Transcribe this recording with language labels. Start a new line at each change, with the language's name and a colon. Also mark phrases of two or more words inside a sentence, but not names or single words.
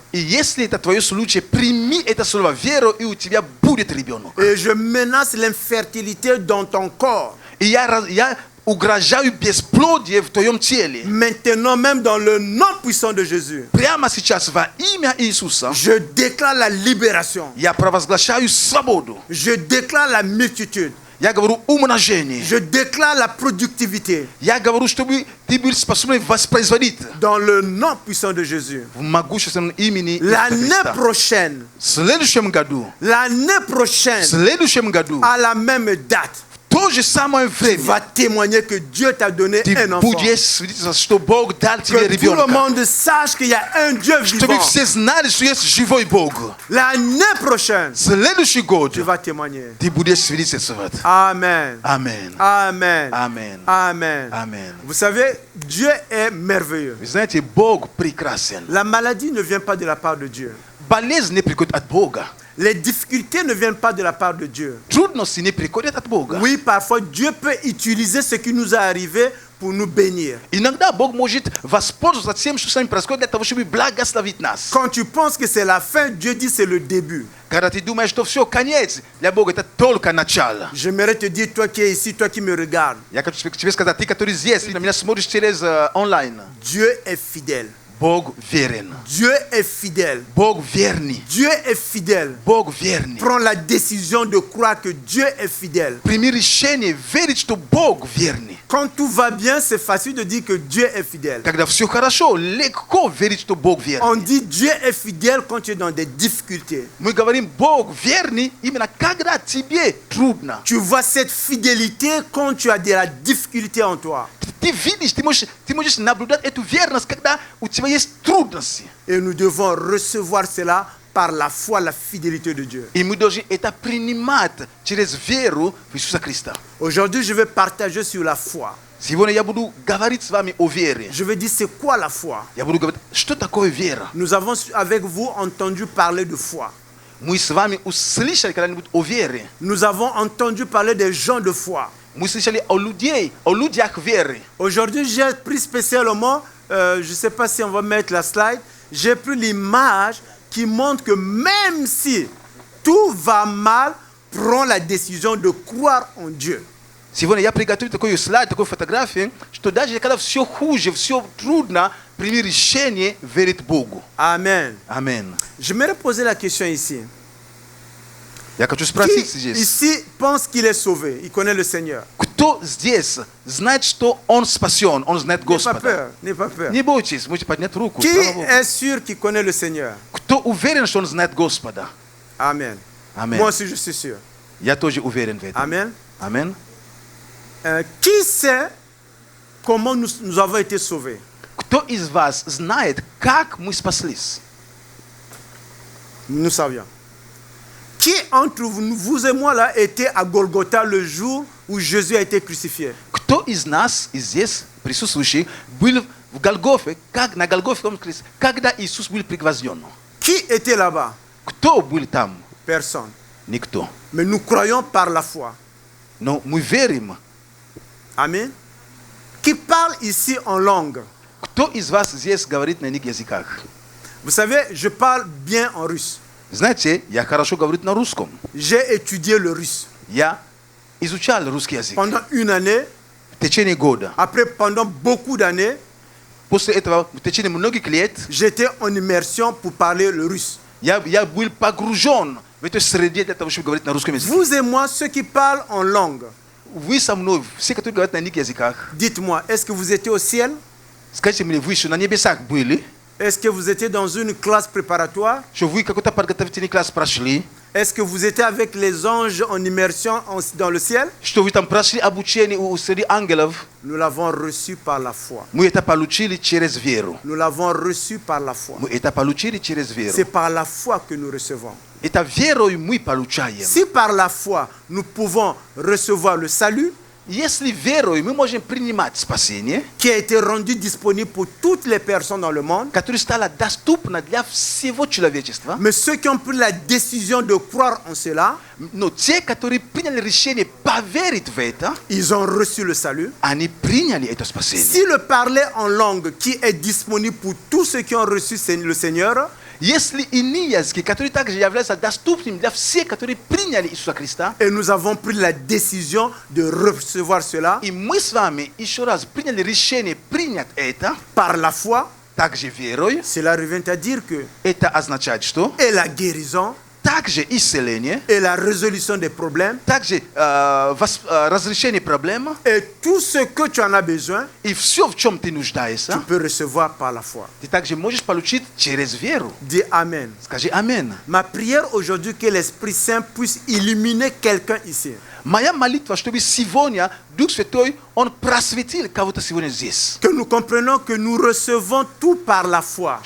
French: Et je menace l'infertilité dans ton corps. Maintenant même dans le nom puissant de Jésus, je déclare la libération. Je déclare la multitude.
Russian: Я говорю умножение.
French: Je déclare la productivité
Russian: Я говорю, чтобы ты был способен воспроизводить
French: dans le nom puissant de Jésus.
Russian: в могущественном имени Иисуса
French: L'année
Russian: Христа.
French: prochaine,
Russian: В следующем году, в следующем году,
French: à la même date,
Russian: в то же самое
French: tu
Russian: время,
French: vas témoigner que Dieu t'a donné
Russian: ты
French: un enfant.
Russian: будешь свидетельствовать, что Бог дал тебе
French: Que tout le
Russian: ребенка.
French: monde sache qu'il y a un Dieu
Russian: Чтобы
French: vivant.
Russian: все знали, что есть живой Бог.
French: L'année prochaine,
Russian: Следующий год
French: tu vas témoigner.
Russian: ты будешь свидетельствовать.
French: Amen.
Russian: Аминь.
French: Amen. Amen. Amen. Amen. Vous savez, Dieu est merveilleux.
Russian: Вы знаете, Бог прекрасен.
French: La maladie ne vient pas de la part de Dieu.
Russian: Болезнь не приходит от Бога.
French: Les difficultés ne viennent pas de la part de Dieu.
Russian: Трудности не приходят от Бога.
French: Oui, parfois Dieu peut utiliser ce qui nous est arrivé pour nous bénir.
Russian: Иногда Бог может воспользоваться тем, что с нами происходит, для того, чтобы благословить нас.
French: Quand tu penses que c'est la fin, Dieu dit c'est le début.
Russian: Когда ты думаешь, что все, конец, для Бога это только начало.
French: J'aimerais te dire, toi qui es ici, toi qui me regardes,
Russian: Я хочу тебе сказать, ты, который здесь, ты на меня смотришь через онлайн.
French: Dieu est fidèle.
Russian: Бог верен.
French: Dieu est fidèle.
Russian: Бог верный.
French: Dieu est fidèle.
Russian: Бог верный.
French: Prends la décision de croire que Dieu est fidèle.
Russian: Прими решение верить, что Бог верный.
French: Quand tout va bien, c'est facile de dire que Dieu est fidèle.
Russian: Когда все хорошо, легко верить, что Бог верный.
French: On dit Dieu est fidèle quand tu es dans des difficultés.
Russian: Мы говорим, Бог верный, именно когда тебе трудно.
French: Tu vois cette fidélité quand tu as de la difficulté en toi.
Russian: Ты видишь, ты можешь наблюдать эту верность, когда у тебя есть трудности.
French: Et nous devons recevoir cela par la foi, la fidélité de Dieu.
Russian: И мы должны это принимать через веру в Иисуса Христа.
French: Aujourd'hui, je vais partager sur la foi.
Russian: Сегодня я буду говорить с вами о вере.
French: Je vais dire c'est quoi la foi.
Russian: Я буду говорить, что такое вера.
French: Nous avons avec vous entendu parler de foi.
Russian: Мы с вами услышали когда-нибудь о вере.
French: Nous avons entendu parler des gens de foi.
Russian: Мы слышали о людях веры.
French: Aujourd'hui, j'ai pris spécialement, je ne sais pas si on va mettre la slide, j'ai pris l'image qui montre que même si tout va mal, prends la décision de croire en Dieu.
Russian: Сегодня я приготовил такой слайд, такую фотографию, что даже когда все хуже, все трудно, прими решение верить Богу.
French: Amen.
Russian: Аминь.
French: J'aimerais poser la question ici.
Russian: Я хочу спросить
French: Qui
Russian: здесь.
French: ici pense qu'il est sauvé, il connaît le Seigneur?
Russian: Кто здесь знает, что он спасен, он знает
French: N'aie pas
Russian: Господа?
French: peur, n'aie pas peur.
Russian: Не бойтесь, можете поднять руку.
French: Qui
Russian: Слава Богу.
French: est sûr qu'il connaît le Seigneur?
Russian: Кто уверен, что он знает Господа?
French: Amen.
Russian: Аминь.
French: Moi aussi, je suis sûr.
Russian: Я тоже уверен в этом.
French: Amen.
Russian: Аминь.
French: Qui sait comment nous avons été sauvés?
Russian: Кто из вас знает, как мы спаслись?
French: Nous savions. Qui entre vous et moi là était à Golgotha le jour où Jésus a été crucifié?
Russian: Кто из нас, из здесь присутствующих, был в Голгофе, как на Голгофе, когда Иисус был пригвожден?
French: Qui était là-bas?
Russian: Кто был там?
French: Personne.
Russian: Никто.
French: Mais nous croyons par la foi.
Russian: Но мы верим.
French: Amen. Qui parle ici en langue?
Russian: Кто из вас здесь говорит на иных языках?
French: Vous savez, je parle bien en russe.
Russian: Знаете, я хорошо говорю на русском.
French: J'ai étudié le russe.
Russian: Я изучал русский язык
French: Pendant une année,
Russian: в течение года.
French: après pendant beaucoup d'années,
Russian: После этого, в течение многих лет,
French: j'étais en immersion pour parler le russe.
Russian: я был погружен в эту среду для того, чтобы говорить на русском языке.
French: Vous et moi, ceux qui parlent en langue,
Russian: Вы со мной, все, которые говорят на иных языках,
French: dites-moi, est-ce que vous étiez au ciel?
Russian: скажите мне, вы еще на небесах были?
French: Est-ce que vous étiez dans une classe préparatoire?
Russian: Что вы какой-то подготовительный класс прошли?
French: Est-ce que vous étiez avec les anges en immersion dans le ciel?
Russian: Что вы там прошли обучение среди ангелов?
French: Nous l'avons reçu par la foi.
Russian: Мы это получили через веру.
French: Nous l'avons reçu par la foi.
Russian: Мы это получили через веру.
French: C'est par la foi que nous recevons.
Russian: Это верой мы получаем.
French: Si par la foi, nous pouvons recevoir le salut,
Russian: Если верой мы можем принимать спасение,
French: qui a été rendu disponible pour toutes les personnes dans le monde,
Russian: которое стало доступно для всего человечества,
French: mais ceux qui ont pris la décision de croire en cela,
Russian: но те, которые приняли решение поверить в это,
French: ils ont reçu le salut.
Russian: они приняли это спасение.
French: Si le parler en langue qui est disponible pour tous ceux qui ont reçu le Seigneur,
Russian: Если иные языки, которые также являются доступными для всех, которые приняли Иисуса Христа,
French: et nous avons pris la décision de recevoir cela
Russian: и мы с вами еще раз приняли решение принять это,
French: par la foi,
Russian: также верой,
French: cela revient à dire que
Russian: это означает, что
French: et la guérison,
Russian: Также исцеление,
French: et la résolution des problèmes,
Russian: также разрешение проблем.
French: et tout ce que tu en as besoin,
Russian: И все, в чем ты
French: tu
Russian: нуждаешься,
French: peux recevoir par la foi.
Russian: ты также можешь получить через веру.
French: Dis Amen.
Russian: Скажи Амен.
French: Ma prière aujourd'hui, que l'Esprit Saint puisse illuminer quelqu'un ici.
Russian: Моя молитва, чтобы сегодня Дух Святой, Он просветил кого-то сегодня здесь.
French: Que nous comprenions que nous recevons tout par la foi.